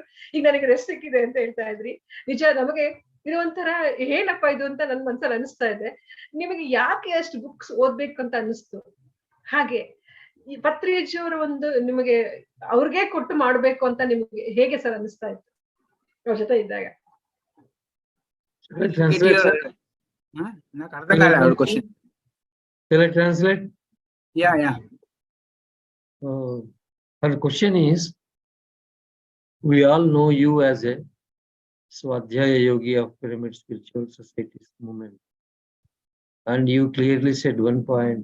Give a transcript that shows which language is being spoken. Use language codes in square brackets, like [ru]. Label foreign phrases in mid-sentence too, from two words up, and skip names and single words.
[kn] ಈಗ ನನಗೆ ರೆಸ್ಟ್ ಸಿಕ್ಕಿದೆ ಅಂತ ಹೇಳ್ತಾ ಇದ್ರಿ. ನಿಜ, ನಮಗೆ ಇದು ಒಂಥರ ಏನಪ್ಪ ಇದು ಅಂತ ನನ್ ಮನ್ಸಲ್ಲಿ ಅನಿಸ್ತಾ ಇದೆ. ನಿಮಗೆ ಯಾಕೆ ಅಷ್ಟು ಬುಕ್ಸ್ ಓದ್ಬೇಕು ಅಂತ ಅನಿಸ್ತು? ಹಾಗೆ ಈ ಪತ್ರಿಜಿಯವರ ಒಂದು ನಿಮಗೆ ಅವ್ರಿಗೆ ಕೊಟ್ಟು ಮಾಡ್ಬೇಕು ಅಂತ ನಿಮ್ಗೆ ಹೇಗೆ ಸರ್ ಅನಿಸ್ತಾ ಇತ್ತು ಅವ್ರ ಜೊತೆ ಇದ್ದಾಗ? [en] Translate, sir. [te] నాకు అర్థం కాలేదు ఆవిడ క్వశ్చన్. [en] Shall I translate? Yeah. Her question is, we all know you as a Swadhyaya Yogi of Pyramid Spiritual Societies movement, and you clearly said one point.